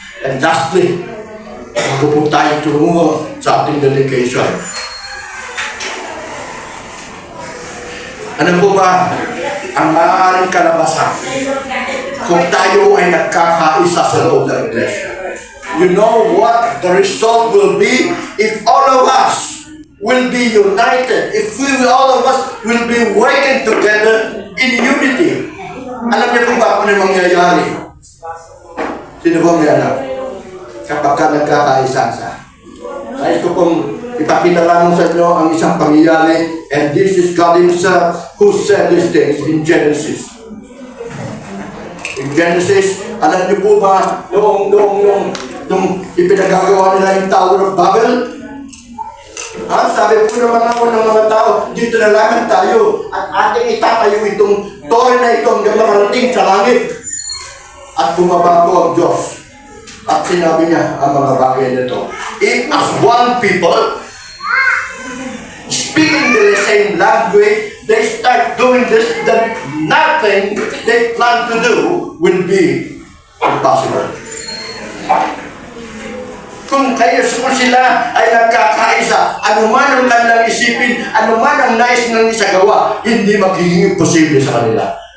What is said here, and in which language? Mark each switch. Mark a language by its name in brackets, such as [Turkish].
[English] And lastly, [Filipino] bago po tayo tumungo sa ating dedication. Ano po ba ang maaaring kalabasan kung tayo ay nagkakaisa sa loob ng iglesia? [English] You know what the result will be if all of us will be united, if all of us will be working together in unity. [Filipino] Alam niyo po ba kung ano mangyayari? Sino ba may alam? Kapag ka nagkakaisa-isa. Nais ko pong ipakita lang sa inyo ang isang pangyayari, [English] and this is God Himself who said these things in Genesis. [Filipino] In Genesis, alam niyo po ba nung ipinagagawa nila yung Tower of Babel? Sabi po naman ako ng mga tao, dito na lang tayo at ating itatayo itong tore na ito hanggang makarating sa langit. At bumaba po ang Diyos. At sinabi niya ang mga bagay nito. [English] If as one people, speaking the same language, they start doing this, then nothing they plan to do will be impossible. [Filipino] Kung sila ay nagkakaisa, anuman ang kanilang isipin, anuman ang nais ng isagawa, hindi magiging imposible sa kanila.